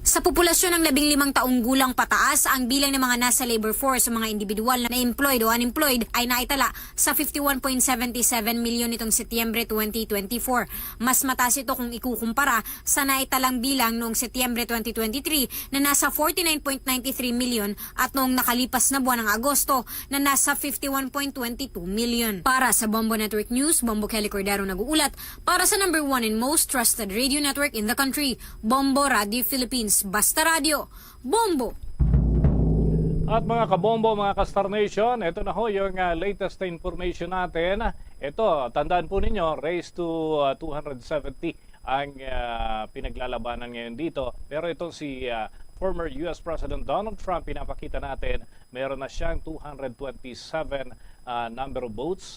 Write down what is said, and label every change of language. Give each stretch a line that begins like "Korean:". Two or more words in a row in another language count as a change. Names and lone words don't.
Filipino: Sa populasyon ng 15 taong gulang pataas, ang bilang ng mga nasa
English: labor force
Filipino: o mga individual na employed o unemployed ay naitala sa 51.77 milyon nitong Setyembre 2024. Mas mataas ito kung ikukumpara sa naitalang bilang noong Setyembre 2023 na nasa 49.93 milyon at noong nakalipas na buwan ng Agosto na nasa 51.22 milyon. Para sa Bombo Network News, Bombo Kelly Cordero nag-uulat para sa
English: number 1 and most trusted radio network in the country,
Filipino: Bombo Radio Philippines. Basta Radio, Bombo! At mga kabombo, mga ka-Star Nation, ito na ho yung latest na information natin. Ito, tandaan po ninyo,
English: raise to
Filipino: 270 ang pinaglalabanan ngayon dito. Pero itong si
English: former US President
Filipino: Donald Trump, pinapakita natin, meron na siyang 227
English: number of votes.